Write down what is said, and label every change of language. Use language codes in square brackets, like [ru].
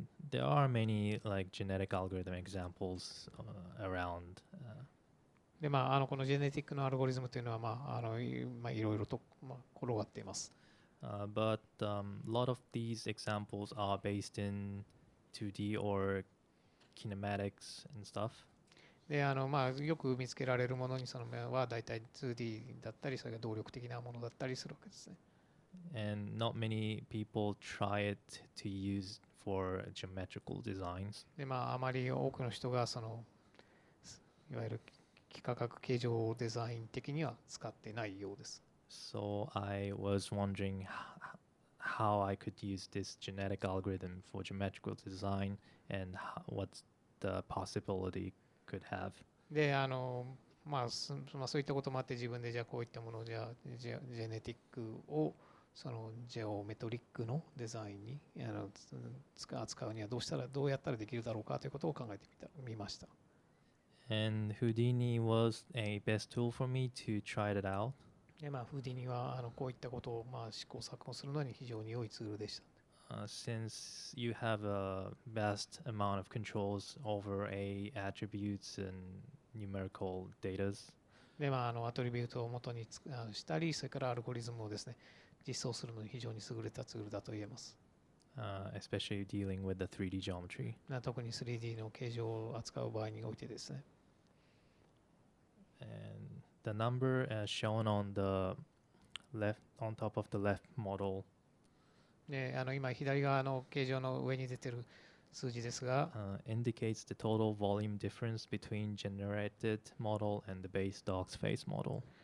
[en] There are many like genetic algorithm examples around. [ja] で、このジェネティックのアルゴリズムというのは、いろいろと、転がっています。 [en] But a lot of these examples are based in 2D or kinematics and stuff. [ja] で、よく見つけられるものにそのは大体 2D だったり、それが動力的なものだったりするわけですね。 [en] And not many people try it to use for geometrical designs. [ja] で、あまり多くの人がそのいわゆる幾何学形状デザイン的には使ってないようです。 [en] So I was wondering how I could use this genetic algorithm for geometrical design and what the possibility could have. [ja] で、そういったこともあって自分でじゃあこういったものをジェネティックをそのジェオメトリックのデザインに扱うにはどうやったらできるだろうかということを考えてみました。 [en] And Houdini was a best tool for me to try it out. [ja] で、フーディニはこういったことを試行錯誤するのに非常に良いツールでした。 [en] Since you have a vast amount of controls over a attributes and numerical datas. [ja] で、アトリビュートを元にしたり、それからアルゴリズムをですね、実装するのに非常に優れたツールだと言えます。 [en] Especially dealing with the 3D geometry. [ja] 特に 3D の形状を扱う場合においてですね。 [en] And the number as shown on the left, on top of the left model. [ja] で、今左側の形状の上に出てる数字ですが、 [en] indicates the total volume difference between generated model and the base dog's face model.